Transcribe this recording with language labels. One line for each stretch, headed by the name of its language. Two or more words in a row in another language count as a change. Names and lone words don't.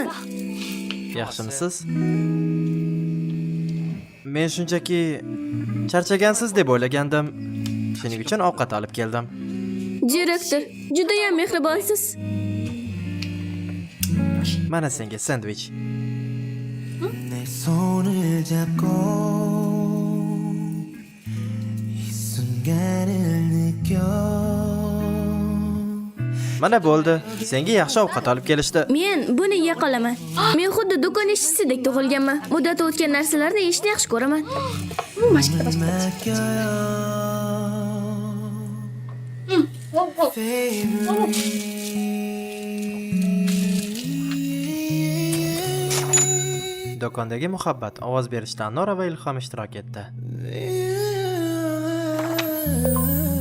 Uzbek: Yaxshimisiz? Men shunchaki charchagansiz deb o'ylagandim. Shuning uchun ovqat olib keldim. Direktor, juda ham mehribonsiz. Mana senga sandwich.
Korean: 내 손을 잡고 이 순간을 느껴
Uzbek: Mana bo'ldi. Senga yaxshi ovqat olib kelishdi. Men buni yeya qolaman. Men xuddi do'kon ishchisidek tug'ilganman. Muddati o'tgan narsalarni yeyishni yaxshi ko'raman.
Korean: 맛있겠다, 맛있겠다. 맡겨요
Uzbek: Do'kondagi muhabbat ovoz berishda Nora va Ilhom ishtirok etdi. Favorite